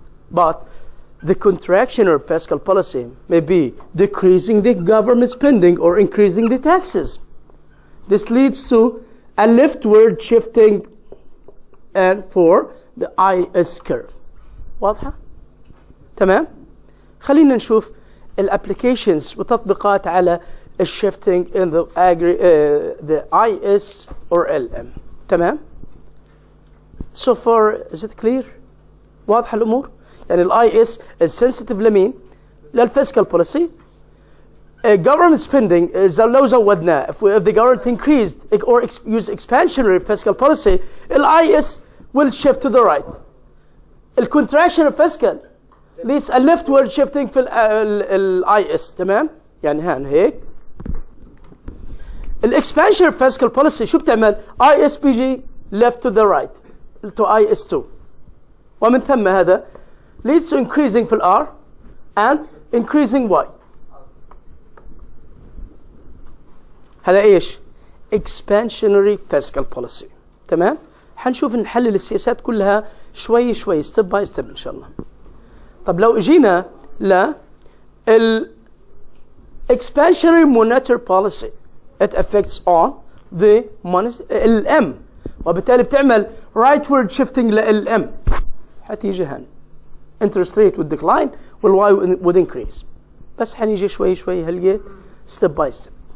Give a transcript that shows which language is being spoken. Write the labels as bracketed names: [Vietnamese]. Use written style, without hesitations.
[English] But the contraction or fiscal policy may be decreasing the government spending or increasing the taxes. This leads to a leftward shifting and for the IS curve. [Arabic] واضحة؟ تمام؟ خلينا نشوف الابليكيشنز وتطبيقات على [English] shifting in the IS or LM. [Arabic] تمام؟ [English] So far is it clear؟ [Arabic] واضحة الأمور؟ يعني ال IS [English] is sensitive [Arabic] لمين؟ للفiscal policy. [English] Government spending [Arabic] لو زودناه [English] if the government increased or use expansionary fiscal policy, ال IS will shift to the right. الcontraction of fiscal leads a leftward shifting في ال IS. [Arabic] تمام؟ يعني هان هيك. [English] الexpansionary fiscal policy [Arabic] شو بتعمل؟ [English] IS بيجي left to the right to IS2. [Arabic] ومن ثم هذا [English] leads to increasing في R and increasing Y. [Arabic] هذا ايش؟ [English] expansionary fiscal policy. [Arabic] تمام؟ حنشوف نحلل السياسات كلها شوي شوي [English] step by step [Arabic] ان شاء الله. [English] طب لو اجينا ل expansionary monetary policy, it affects on the money LM, [Arabic] وبالتالي بتعمل [English] rightward shifting ل LM. [Arabic] حتيجي هان [English] interest rate would decline والواي would increase. [Arabic] بس حنيجي شوي شوي هلقيت [English] step by step.